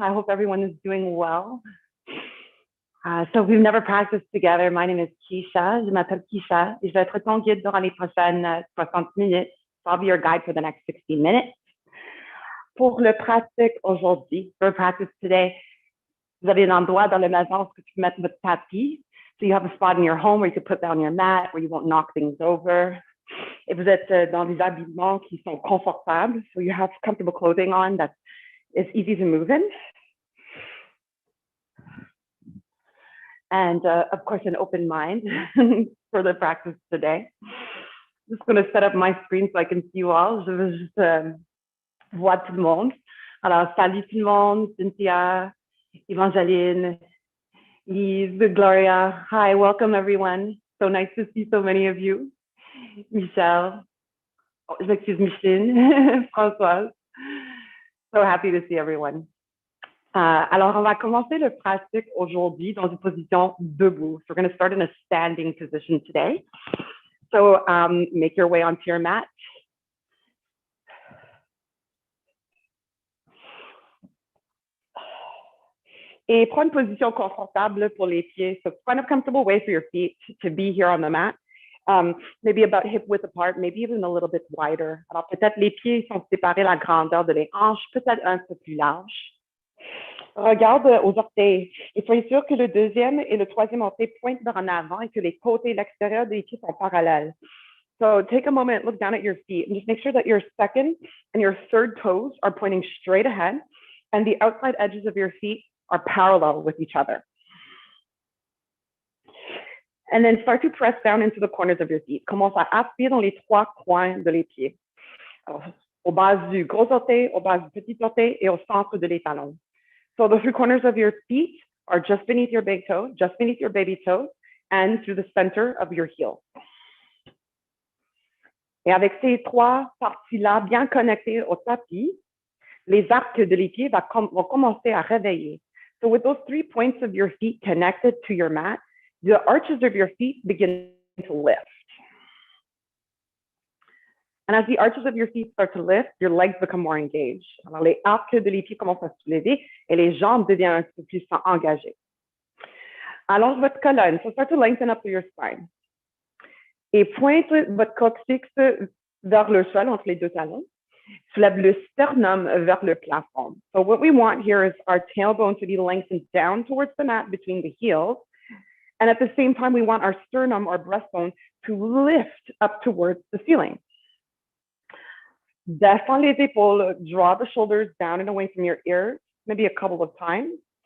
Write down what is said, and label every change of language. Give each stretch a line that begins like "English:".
English: I hope everyone is doing well. So we've never practiced together. My name is Keisha.
French: Je m'appelle Keisha et je vais être ton guide durant les prochaines 60 minutes.
English: So I'll be your guide for the next 60 minutes.
French: Pour le pratique aujourd'hui,
English: for practice today,
French: vous avez un endroit dans la maison où tu peux mettre votre tapis.
English: So you have a spot in your home where you can put down your mat, where you won't knock things over.
French: Et vous êtes dans des habillements qui sont confortables.
English: So you have comfortable clothing on that is easy to move in. And of course, an open mind for the practice today. I'm just going to set up my screen so I can see you all.
French: Je veux juste voir tout le monde. Alors, salut tout le monde, Cynthia, Evangeline, Lise, Gloria.
English: Hi, welcome everyone. So nice to see so many of you. Michelle,
French: je m'excuse,
English: Micheline, Françoise. So happy to see everyone.
French: Alors, on va commencer le pratique aujourd'hui dans une position debout.
English: So we're going to start in a standing position today. So make your way onto your mat.
French: Et prends une position confortable pour les pieds.
English: So find a comfortable way for your feet to be here on the mat. Maybe about hip width apart, maybe even a little bit wider.
French: Alors peut-être les pieds sont séparés la grandeur de les hanches, peut-être un peu plus large. Regarde aux orteils et soyez sûr que le deuxième et le troisième orteil pointent vers en avant et que les côtés et l'extérieur des pieds sont parallèles.
English: So take a moment, look down at your feet and just make sure that your second and your third toes are pointing straight ahead and the outside edges of your feet are parallel with each other. And then start to press down into the corners of your feet.
French: Commence à appuyer dans les trois coins de les pieds. Alors, au bas du gros orteil, au bas du petit orteil et au centre de les talons.
English: So the three corners of your feet are just beneath your big toe, just beneath your baby toe, and through the center of your heel. Et avec ces trois parties-là bien connectées au tapis, les arcs de les pieds vont commencer à réveiller. So with those 3 points of your feet connected to your mat, the arches of your feet begin to lift. And as the arches of your feet start to lift, your legs become more engaged.
French: Alors, les arcs de les pieds commencent à se lever et les jambes deviennent un peu plus engagées. Allonge votre colonne.
English: So start to lengthen up your spine.
French: Et pointe votre coccyx vers le sol entre les deux talons. Soulève le sternum vers le plafond.
English: So what we want here is our tailbone to be lengthened down towards the mat between the heels. And at the same time, we want our sternum or breastbone to lift up towards the ceiling.
French: Descends les épaules,
English: draw the shoulders down and away from your ears, maybe a couple of times.